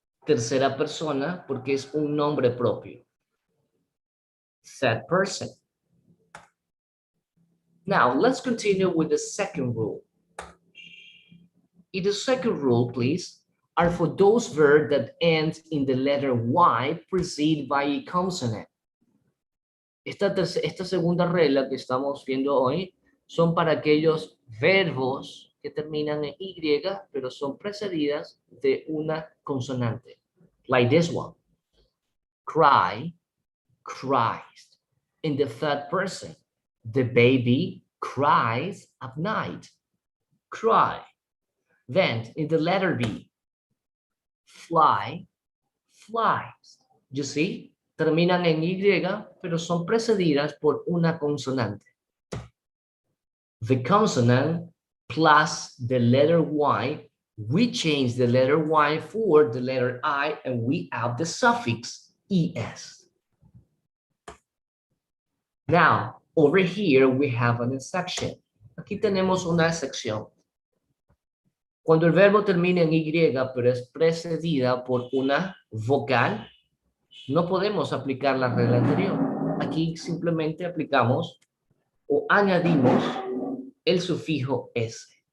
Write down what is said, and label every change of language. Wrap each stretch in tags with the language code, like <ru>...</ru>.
<es>Tercera persona porque es un nombre propio.</es> <en>Third person. Now, let's continue with the second rule. In the second rule, please, are for those verbs that end in the letter Y preceded by a consonant.</en> <es>Esta segunda regla que estamos viendo hoy son para aquellos verbos que terminan en Y, pero son precedidas de una consonante.</es> <en>Like this one. Cry, cries. In the third person, the baby cries at night. Cry. Then in the letter B, fly, flies. You see?</en> <es>Terminan en Y, pero son precedidas por una consonante.</es> <en>The consonant plus the letter Y, we change the letter Y for the letter I, and we add the suffix ES. Now, over here, we have an exception.</en> <es>Aquí tenemos una excepción. Cuando el verbo termina en Y, pero es precedida por una vocal, no podemos aplicar la regla anterior. Aquí simplemente aplicamos o añadimos el sufijo S.</es>